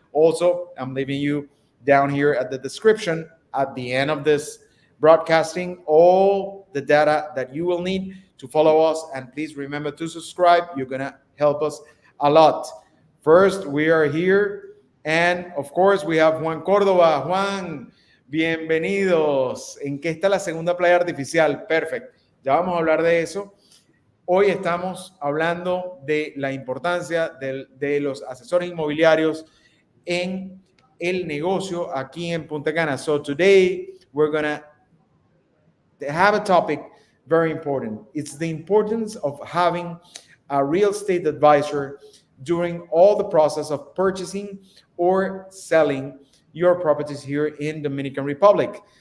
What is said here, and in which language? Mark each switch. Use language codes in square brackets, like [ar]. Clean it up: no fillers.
[en] Also, I'm leaving you down here at the description at the end of this broadcasting all the data that you will need to follow us. And please remember to subscribe. You're going to help us a lot. First, we are here. And of course, we have Juan Córdoba. [es] Juan, bienvenidos. ¿En qué está la segunda playa artificial? Perfecto. Ya vamos a hablar de eso. Hoy estamos hablando de la importancia de los asesores inmobiliarios en el negocio aquí en Punta Cana. [en] So today we're going to have a topic very important. It's the importance of having a real estate advisor during all the process of purchasing or selling your properties here in Dominican Republic.